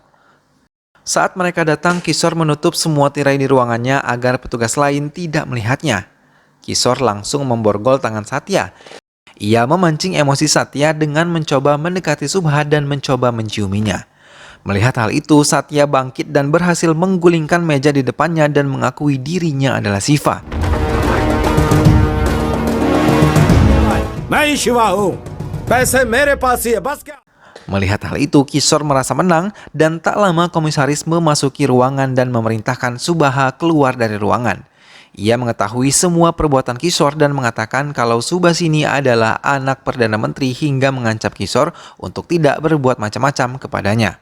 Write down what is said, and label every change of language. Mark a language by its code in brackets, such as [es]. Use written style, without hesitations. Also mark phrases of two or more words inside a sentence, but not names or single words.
[id] Saat mereka datang, Kishore menutup semua tirai di ruangannya agar petugas lain tidak melihatnya. Kishore langsung memborgol tangan Satya. Ia memancing emosi Satya dengan mencoba mendekati Subha dan mencoba menciuminya. Melihat hal itu, Satya bangkit dan berhasil menggulingkan meja di depannya dan mengakui dirinya adalah Siva. [hi] मैं शिवा हूँ, पैसे मेरे पास ही है, बस क्या? [id] Melihat hal itu, Kishore merasa menang dan tak lama komisaris memasuki ruangan dan memerintahkan Subha keluar dari ruangan. Ia mengetahui semua perbuatan Kishore dan mengatakan kalau Subhasini adalah anak Perdana Menteri hingga mengancam Kishore untuk tidak berbuat macam-macam kepadanya.